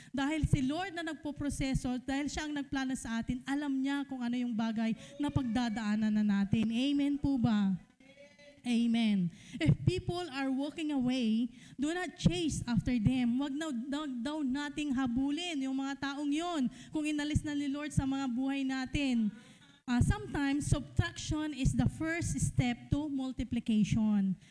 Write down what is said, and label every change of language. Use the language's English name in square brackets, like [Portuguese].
[Filipino] Dahil si Lord na nagpo-proseso, dahil siya ang nagplano sa atin, alam niya kung ano yung bagay na pagdadaanan na natin. Amen po ba? [English] Amen. If people are walking away, do not chase after them. [Filipino] Wag daw nating habulin yung mga taong yon kung inalis na ni Lord sa mga buhay natin. [English] Sometimes, subtraction is the first step to multiplication.